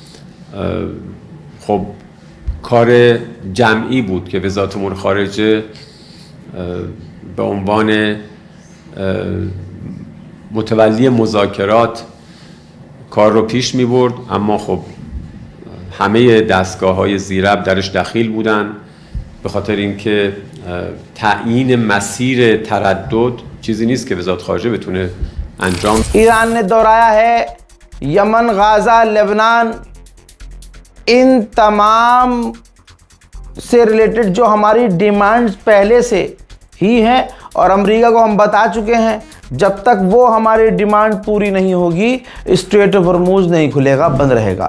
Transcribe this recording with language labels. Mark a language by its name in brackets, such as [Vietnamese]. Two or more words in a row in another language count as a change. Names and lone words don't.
[Persian] خب کار جمعی بود که وزارت امور خارجه به عنوان متولی مذاکرات کار رو پیش می برد، اما خب همه دستگاه‌های زیرب درش دخیل بودن، به خاطر اینکه تعیین مسیر تردد چیزی نیست که وزارت خارجه بتونه انجام. [Hindi] ईरान ने दोहराया है यमन, गाज़ा, लेबनान, इन तमाम से रिलेटेड जो हमारी डिमांड्स पहले से ही हैं और अमेरिका को हम बता चुके हैं, जब तक वो हमारी डिमांड पूरी नहीं होगी स्ट्रेट ऑफ हॉर्मुज नहीं खुलेगा, बंद रहेगा।